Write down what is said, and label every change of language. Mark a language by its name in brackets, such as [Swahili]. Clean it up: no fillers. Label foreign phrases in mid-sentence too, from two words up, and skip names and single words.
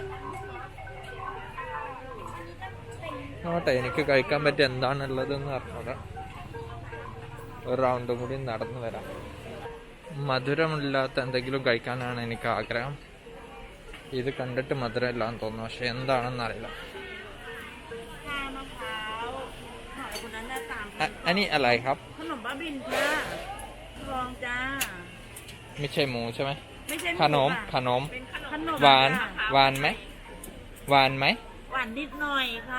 [Malayalam] നോട്ടെ, എനിക്ക് കഴിക്കാൻ പറ്റിയ എന്താണുള്ളതെന്ന് പറഞ്ഞൂടെ. ഒരു റൗണ്ടും കൂടി നടന്നു വരാം. മധുരമില്ലാത്ത എന്തെങ്കിലും കഴിക്കാനാണ് എനിക്ക് ആഗ്രഹം. ഇത് കണ്ടിട്ട് മധുരമില്ലാന്ന് തോന്നുന്നു, പക്ഷെ എന്താണെന്ന് അറിയില്ല. [Thai] อันนี้อะไรครับ ขนมบ้าบินค่ะลองจ้า ไม่ใช่หมูใช่ไหม ไม่ใช่หมู ขนม ค่ะ ขนม เป็นขนม หวาน ค่ะ หวานไหมหวานไหม หวานนิดหน่อยค่ะ